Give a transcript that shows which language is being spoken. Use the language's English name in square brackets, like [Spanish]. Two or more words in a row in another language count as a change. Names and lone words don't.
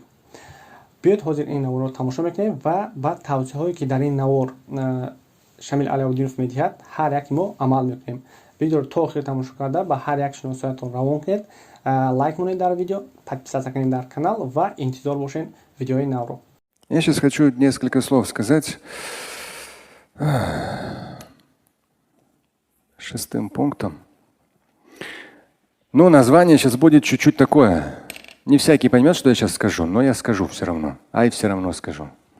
[Tajik] Биёед ҳозир ин наворро тамошо мекунем ва ба тавсеҳое ки дар ин навор Шамил Алиуддинов медиҳад ҳар яки мо амал мекунем. Видеоро то охир тамошо карда ба ҳар як шиносоятон равон кунед, лайк монед дар видео, подписаться канед дар канал ва интизор бошед видеои навро. [Russian] Я сейчас хочу несколько слов сказать. Шестым пунктом. Ну, название сейчас будет чуть-чуть такое. Не всякий поймет, что я сейчас скажу, но я скажу все равно. Все равно скажу.